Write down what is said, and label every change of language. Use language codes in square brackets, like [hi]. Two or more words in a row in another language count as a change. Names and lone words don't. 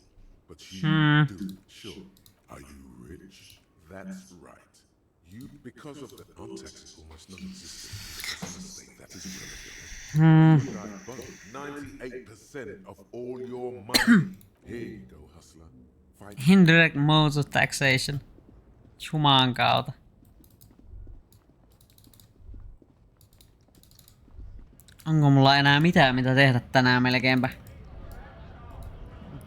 [en] But you do it. Sure. Are you rich? That's right. You, because of the taxes almost non-existent in the state, that is relevant. 98% of all your money. Here you go, hustler. Fight. Indirect modes of taxation. [fi] Jumaan kautta. Onko mulla enää mitään mitä tehdä tänään melkeinpä?